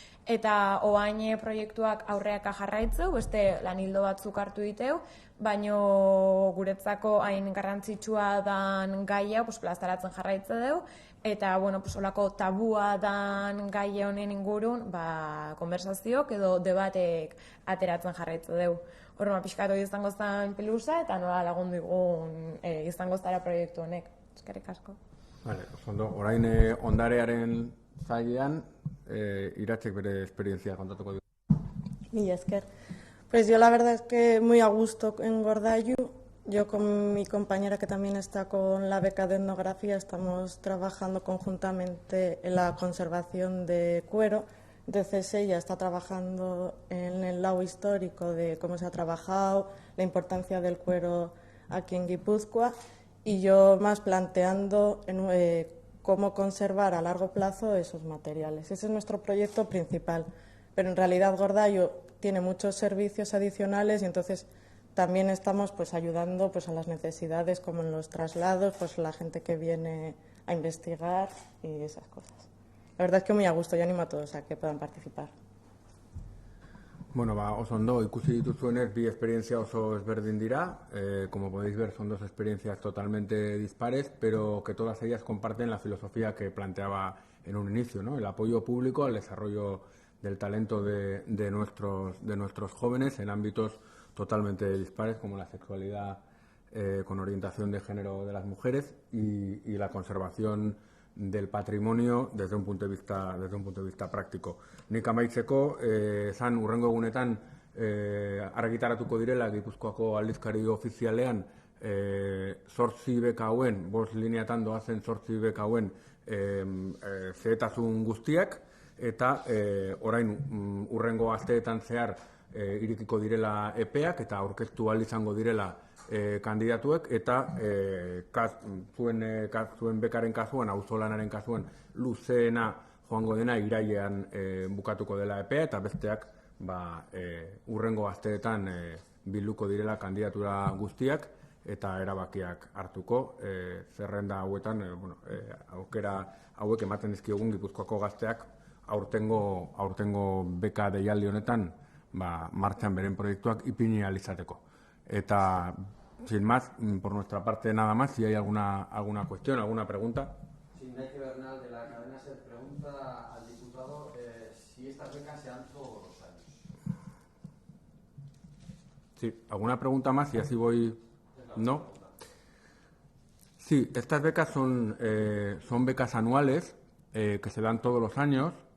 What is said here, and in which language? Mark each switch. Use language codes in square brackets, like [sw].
[eu] eta oain proiektuak aurreaka jarraitzeu, beste lanildo batzuk hartu diteu, baino guretzako hain garrantzitsua dan gaia plazaratzen jarraitze deu, eta olako tabua dan gaia honen ingurun konversazioak edo debatek ateratzen jarraitze deu. Horma pixkat hori izango zen pelusa eta nola lagundu igun izango zara proiektu honek. Eskerrik asko. Ondo, orain ondarearen zailean Iratzek bere esperientzia kontatuko du. Mila esker. [es] Pues yo la verdad es que muy a gusto en Gordailu. Yo con mi compañera que también está con la beca de etnografía estamos trabajando conjuntamente en la conservación de cuero. Entonces ella está trabajando en el lado histórico de cómo se ha trabajado, la importancia del cuero aquí en Guipúzcoa, y yo más planteando cómo conservar a largo plazo esos materiales. Ese es nuestro proyecto principal, pero en realidad Gordailu tiene muchos servicios adicionales y entonces también estamos ayudando a las necesidades como en los traslados, la gente que viene a investigar y esas cosas. La verdad es que muy a gusto, yo animo a todos a que puedan participar. [eu] Oso ondo, ikusi dituzuenez bi esperientzia oso ezberdin dira. [es] Como podéis ver, son dos experiencias totalmente dispares, pero que todas ellas comparten la filosofía que planteaba en un inicio, ¿no? El apoyo público al desarrollo del talento de nuestros jóvenes en ámbitos totalmente dispares, como la sexualidad con orientación de género de las mujeres y la conservación del patrimonio desde un punto de vista práctico. [eu] Nik amaitzeko, zan urrengo egunetan argitaratuko direla Gipuzkoako aldizkari ofizialean 8 beka hauen, 5 lineatan doazen 8 beka hauen zehetasun guztiak, eta orain urrengo asteetan zehar irekiko direla epeak eta aurkeztu ahal izango direla kandidatuek, eta zuen bekaren kasuan, auzolanaren kasuan, luzeena joango dena irailean bukatuko dela epea, eta besteak urrengo asteetan bilduko direla kandidatura guztiak eta erabakiak hartuko. Zerrenda hauetan aukera hauek ematen dizkiogun Gipuzkoako gazteak aurtengo beka deialdi honetan martxan beren proiektuak ipini ahal izateko. [es] Eta, sin más, por nuestra parte nada más, si hay alguna cuestión, alguna pregunta. Sí, Nike Bernal de la cadena SER pregunta al diputado si estas becas se dan todos los años. Sí, ¿alguna pregunta más? Y así voy... ¿No? Sí, estas becas son becas anuales que se dan todos los años.